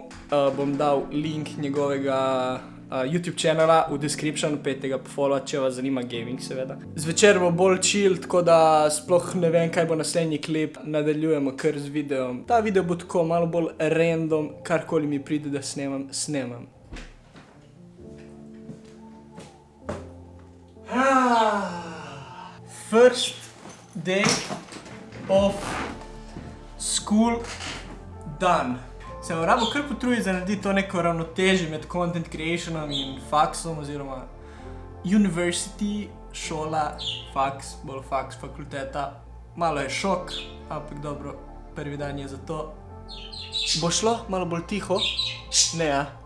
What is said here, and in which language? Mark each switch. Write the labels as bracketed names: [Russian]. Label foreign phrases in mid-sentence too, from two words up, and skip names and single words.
[Slovenian] Bom dal link njegovega YouTube channela v descriptionu, petega pofollowat, če vas zanima gaming, seveda. Zvečer bo bolj chill, tako da sploh ne vem, kaj bo naslednji klip. Nadaljujemo kar z videom. Ta video bo tako malo bolj random, karkoli mi pride, da snemam. [English] First day of school done. [Slovenian] Sem rabo kar potruditi za narediti to neko ravnotežje med [English] content creationom [Slovenian] in faksom oziroma university šola, faks, bolj faks, fakulteta. Malo je šok, ampak dobro, prvi dan je za to. Bo šlo malo bolj tiho? Ne, ja.